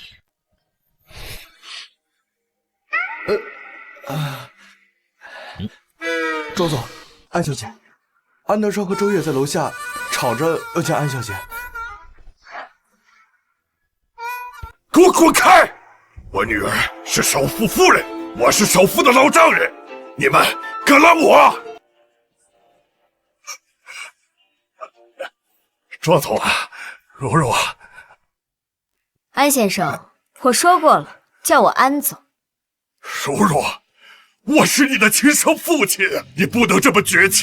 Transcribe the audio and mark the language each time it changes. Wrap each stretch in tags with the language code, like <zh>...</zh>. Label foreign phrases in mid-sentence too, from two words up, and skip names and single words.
<zh>周总，安小姐，安德少和周月在楼下吵着要见安小姐。给我滚开！我女兒是首富夫人，我是首富的老丈人，你們敢攔我？莊總啊，如如啊，安先生，我說過了，叫我安總。如如，我是你的親生父親，你不能這麼絕情。</zh>